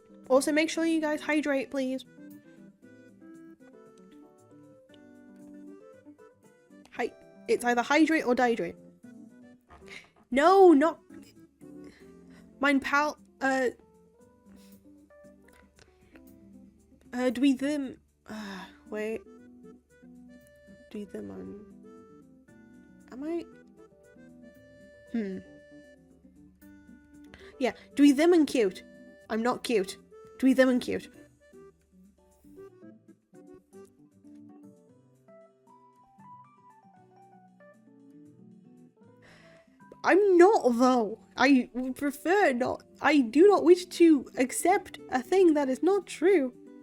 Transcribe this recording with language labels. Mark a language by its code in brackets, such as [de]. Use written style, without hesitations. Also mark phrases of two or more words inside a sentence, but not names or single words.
[en] Also, make sure you guys hydrate, please. It's either hydrate or dihydrate. No, not... Mein pal... [cy] Dwi ddim... wait. Dwi ddim yn... [en] Am I... Yeah, [cy] dwi ddim yn cute. [en] I'm not cute. [cy] Dwi ddim yn cute. [en] I'm not, though. I would prefer not. I do not wish to accept a thing that is not true.